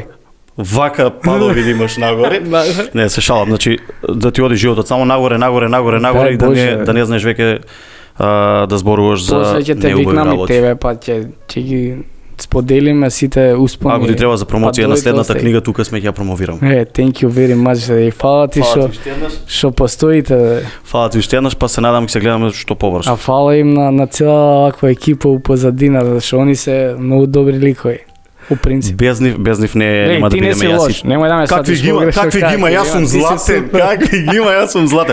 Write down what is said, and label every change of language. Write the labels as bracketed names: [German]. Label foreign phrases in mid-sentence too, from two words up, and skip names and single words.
[Macedonian] Вака падови да имаш нагоре. Не, се шалам, значи да ти оди животот само нагоре и да не знаеш веќе да зборуваш за неубави работи. После ќе те викнам и тебе, па ќе ги споделиме сите успони. Ако ти треба за промоција на следната книга, тука сме ќе ја промовирам. [English] Thank you very much. [Macedonian] И фала ти што постоите. Фала ти уште еднаш, па се надам ќе се гледаме што побрзо. А фала им на цела ваква екипа у позадина, зашто они се многу добри ликови. У принцип. Без нив нема да бидеме јаси. Немој да ме сватиш погрешно. Какви ги има, јас сум златен. Какви ги има, јас сум златен.